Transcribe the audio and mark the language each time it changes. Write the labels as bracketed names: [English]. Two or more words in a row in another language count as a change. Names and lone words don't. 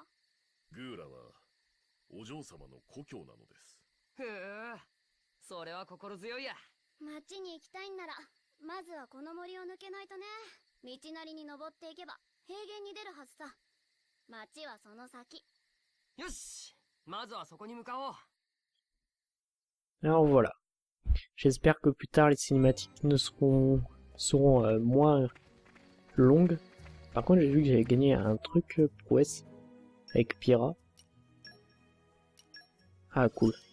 [Japanese] グーラはお嬢様の故郷なのです。へえ、それは心強いや。町に行きたいんならまずはこの森を抜けないとね。道なりに登っていけば平原に出るはずさ。町はその先。よし、まずはそこに向かおう。 [French] Alors voilà. J'espère que plus tard les cinématiques ne seront moins longues. Par contre, j'ai vu que j'avais gagné un truc prouesse avec Pyra. Ah cool.